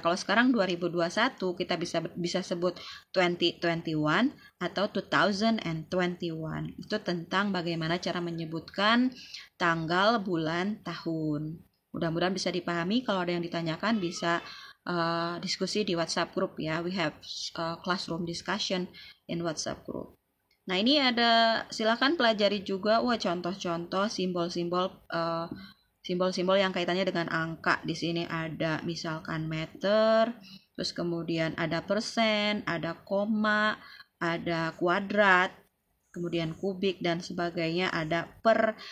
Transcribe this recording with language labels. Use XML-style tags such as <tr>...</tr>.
<id>Kalau sekarang 2021 kita bisa sebut 2021 atau 2021. Itu tentang bagaimana cara menyebutkan tanggal, bulan, tahun. Mudah-mudahan bisa dipahami. Kalau ada yang ditanyakan bisa diskusi di WhatsApp group ya.</id> <en>We have classroom discussion in WhatsApp group.</en> <id>Nah, ini ada, silakan pelajari juga contoh-contoh simbol-simbol yang kaitannya dengan angka. Di sini ada misalkan meter, terus kemudian ada persen, ada koma, ada kuadrat, kemudian kubik dan sebagainya, ada per.</id>